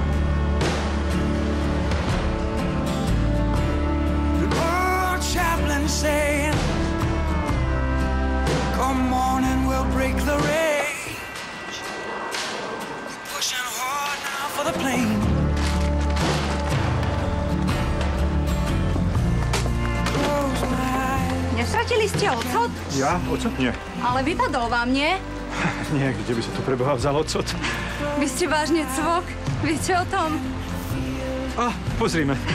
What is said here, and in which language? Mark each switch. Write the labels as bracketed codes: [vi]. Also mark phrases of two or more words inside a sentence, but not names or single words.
[en] The old chaplain saying, come morning we'll break the rage. We're pushing hard now for for the plane. [sk] Nestratili ste ocot? Ja? Ocot? Nie. Ale vypadol vám, nie? Nie, kde by sa tu preboha vzal ocot? Vy ste vážne cvok? Viete o tom? Pozrime.